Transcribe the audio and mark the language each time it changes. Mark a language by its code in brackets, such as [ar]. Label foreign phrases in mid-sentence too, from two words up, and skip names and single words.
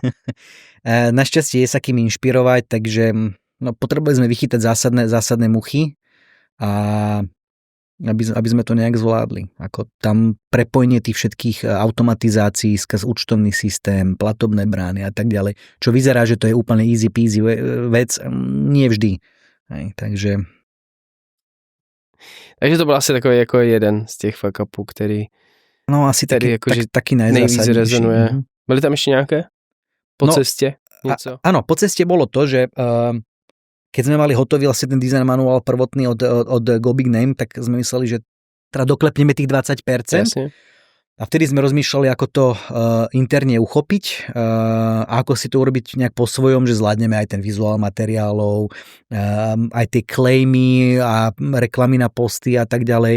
[sk] Našťastie je sa kým inšpirovať, takže potrebovali sme vychytať zásadné muchy, a aby sme to nejak zvládli. Ako tam prepojenie tých všetkých automatizácií skrz účtovný systém, platobné brány a tak ďalej, čo vyzerá, že to je úplne [en] easy peasy [sk] vec, nie vždy. Hej, takže [cs] to byl asi takový jako jeden z těch fuck upů, který asi taky nejvíc rezonuje. Byly tam ještě nějaké? Po cestě? Něco? [sk] Áno, po ceste bolo to, že keď sme mali hotový vlastne ten design manuál prvotný od Go Big Name, tak sme mysleli, že teda doklepneme tých 20%. Jasne. A vtedy sme rozmýšľali, ako to interne uchopiť a ako si to urobiť nejak po svojom, že zvládneme aj ten vizuál materiálov, aj tie claimy a reklamy na posty a tak ďalej.